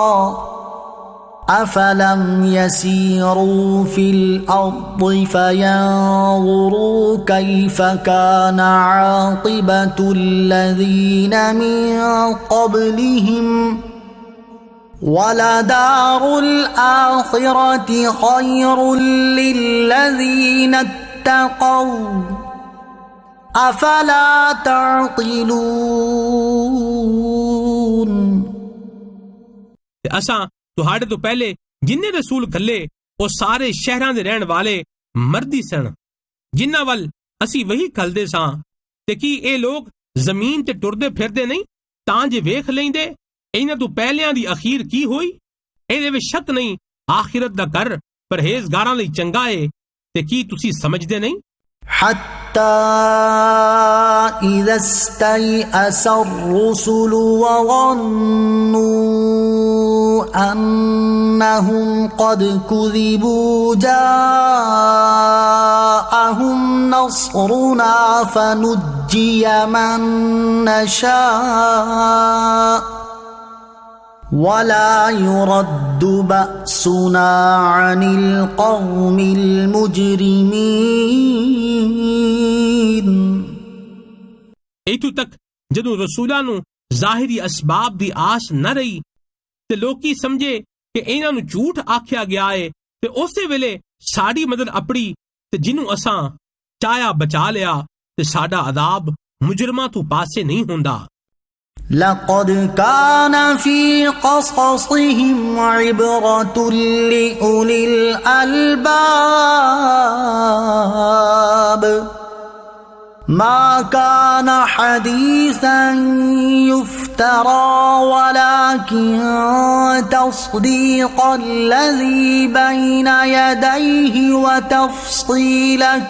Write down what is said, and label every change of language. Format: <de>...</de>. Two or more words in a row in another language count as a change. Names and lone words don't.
<ar>أفلم يسيروا في الأرض فينظروا كيف كان عاقبة الذين من قبلهم ولدار الآخرة خير للذين اتقوا أفلا تعقلون.</ar> <pa>اساں تہاڈے توں پہلے جنے رسول گھلے وہ سارے شہراں دے رہن والے مردی سن جنہاں ول اسی وحی گھلدے ساں. تے کی یہ لوک زمین تے ٹردے پھردے نہیں تاں جے ویکھ لیندے انہاں توں پہلیاں دی اخیر کی ہوئی. ایہدے وچ شک نہیں آخرت دا گھر پرہیزگاراں لئی چنگا ہے. تے کی تسی سمجھدے نہیں?</pa> <ar>حتى إذا استيأس الرسل و ظنوا أنهم قد كذبوا جاءهم نصرنا فنجي من نشاء ولا يرد بأسنا عن القوم المجرمين.</ar> <pa>ایتھوں تک جدوں رسولاں نوں ظاہری اسباب دی آس نہ رہی تے لوکی سمجھے کہ انہاں نوں جھوٹ آکھیا گیا ہے تے اسے ویلے ساڈی مدد اپڑی تے جنوں اساں چایا بچا لیا تے ساڈا عذاب مجرماں توں پاسے نہیں ہندا.</pa> <ar>لقد كان في قصصهم عبرة لأولي الألباب ما كان حديثا يفترى ولكن تصديق الذي بين يديه و تفصيل</ar>